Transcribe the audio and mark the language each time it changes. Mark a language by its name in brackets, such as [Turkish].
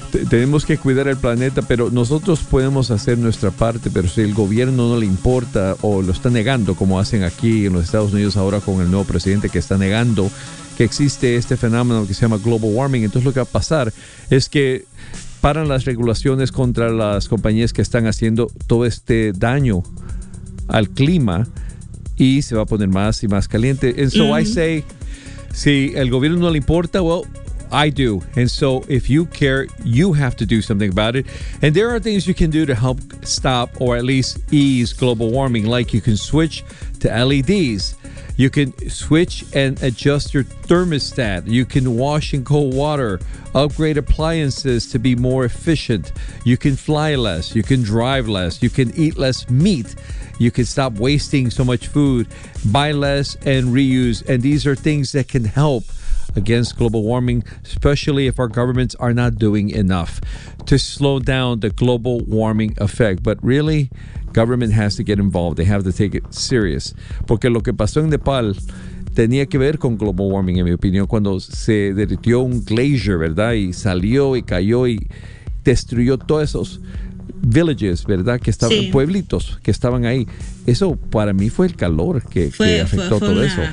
[Spanish] Tenemos que cuidar el planeta, pero nosotros podemos hacer nuestra parte, pero si el gobierno no le importa o lo está negando, como hacen aquí en los Estados Unidos ahora con el nuevo presidente, que está negando que existe este fenómeno que se llama global warming, entonces lo que va a pasar es que paran las regulaciones contra las compañías que están haciendo todo este daño al clima y se va a poner más y más caliente. [English] And so I say, [Spanish] si el gobierno no le importa, [English] well, I do. And so if you care, you have to do something about it. And there are things you can do to help stop or at least ease global warming, like you can switch to LEDs. You can switch and adjust your thermostat. You can wash in cold water. Upgrade appliances to be more efficient. You can fly less. You can drive less. You can eat less meat. You can stop wasting so much food. Buy less and reuse. And these are things that can help against global warming, especially if our governments are not doing enough to slow down the global warming effect. But really, government has to get involved. They have to take it serious. [Spanish] Porque lo que pasó en Nepal tenía que ver con global warming, en mi opinión, cuando se derritió un glacier, ¿verdad? Y salió y cayó y destruyó todos esos villages, ¿verdad? Que estaban, sí, pueblitos que estaban ahí. Eso para mí fue el calor que afectó todo eso.